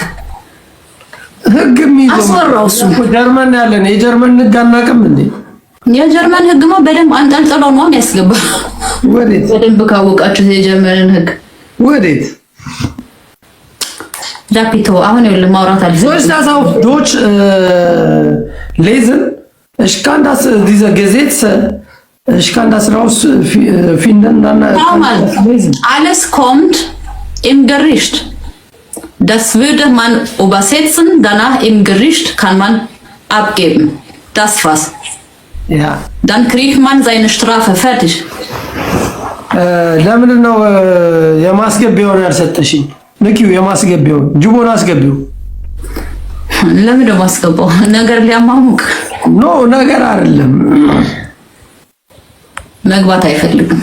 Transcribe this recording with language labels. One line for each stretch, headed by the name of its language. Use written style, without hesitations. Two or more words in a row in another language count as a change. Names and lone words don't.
Amharic: ህግም ይዞታል አስወራው እሱ ጀርመን ያለን የጀርመን ህግ አናውቅም እንዴ የጀርመን ህግማ በደንብ አንጠልጥለው ነው የሚያስገባ ወዴት በደንብ ካወቃችሁ የጀርመንን ህግ ወዴት ጃፒቶ አሁን ይኸውልህ ማውራት አልፈልግም ሶስት አሳው ዶች
German: lesen ich kann das diese Gesetze ich kann das raus finden dann lesen alles kommt im Gericht das würde man übersetzen danach im Gericht kann man abgeben das was ja dann kriegt man seine Strafe fertig
Amharic: ለምን ነው የማስገቢያውን ያልሰጠሽኝ ንኪው የማስገቢያውን ጅቦን አስገቢው ለምን ደግሞ አስገባው? ነገር ሊያማሙቅ ኖ ነገር አይደለም። መግባት አይፈልግም።